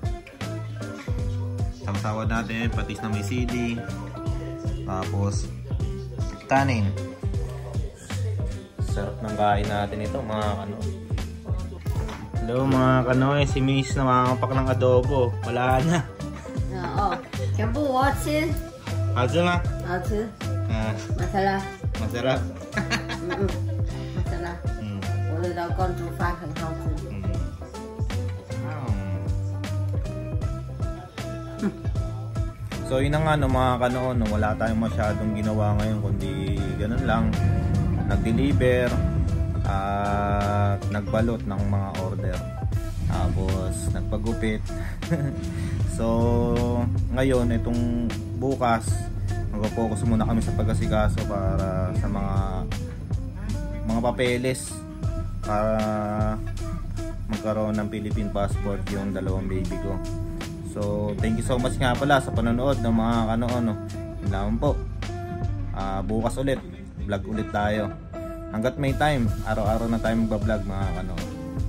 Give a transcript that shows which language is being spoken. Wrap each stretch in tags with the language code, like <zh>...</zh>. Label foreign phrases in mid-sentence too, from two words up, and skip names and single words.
<tl>Sasawa natin, patis na may sili. Tapos kanin. Sarap ng kain natin ito, mga kano. Hello mga kanoy, si Miss na makapak ng adobo. Wala na. Oo.</tl> <zh>全部我吃好吃吗？好吃 masarap</zh> <tl>Masarap.</tl> <zh>masarap 我的老公煮饭很好吃</zh> <tl>So yun na nga no, mga kanoon, no, wala tayong masyadong ginawa ngayon kundi ganun lang, nag-deliver at nagbalot ng mga order, tapos nagpagupit. So ngayon itong bukas mag-focus muna kami sa pag-asikaso para sa mga papeles para magkaroon ng Philippine passport yung dalawang baby ko. So</tl> <en>thank you so much</en> <tl>nga pala sa panonood ng mga kanoon, no. Yun lang po. Bukas ulit vlog ulit tayo hanggat may time, araw-araw na tayo magba-vlog mga kanoon.</tl>